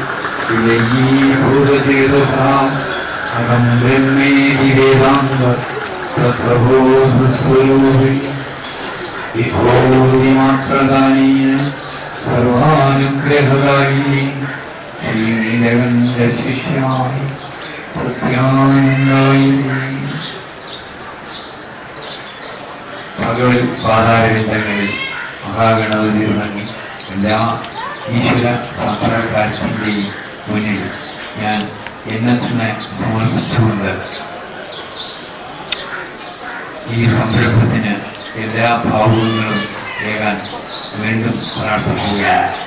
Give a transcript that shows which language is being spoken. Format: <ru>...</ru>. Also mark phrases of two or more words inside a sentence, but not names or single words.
<sa>विजयीभूतचेतसाम् अहं ब्रह्मेति वेदान्त तत्त्वबोधस्वरूपिणि विभूतिमात्रदायिनि सर्वानुग्रहदायिनि श्रीनीलकण्ठशिष्याय सत्यानन्दायिनि</sa> <ml>ഭഗവത് പാതാരവിന്ദങ്ങളിൽ മഹാഗണപതി തുടങ്ങി എല്ലാ ഈശ്വര സാക്ഷാത്കാരത്തിൻ്റെയും മുന്നിൽ ഞാൻ എന്നെ തന്നെ സമർപ്പിച്ചുകൊണ്ട് ഈ സംരംഭത്തിന് എല്ലാ ഭാവുകങ്ങളും ഏകാൻ വീണ്ടും പ്രാർത്ഥിക്കുകയാണ്.</ml>